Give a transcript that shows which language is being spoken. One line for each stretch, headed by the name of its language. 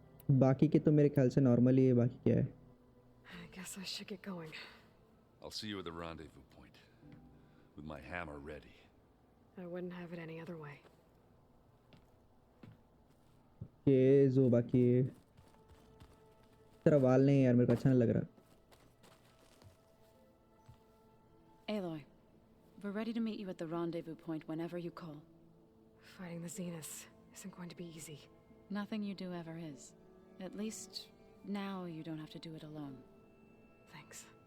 Hindi: बाकी के तो मेरे ख्याल से नॉर्मली है. बाकी क्या है?
English: Guess I should get going. I'll see you at the rendezvous point, with my hammer ready. I wouldn't have it any other way.
Hindi: के ज़ोबा के तेरा वाल नहीं है यार, मेरे को अच्छा नहीं लग रहा.
English: Aloy, we're ready to meet you at the rendezvous point whenever you call. Fighting the Zeniths isn't going to be easy. Nothing you do ever is. At least, now you don't have to do it alone. Thanks.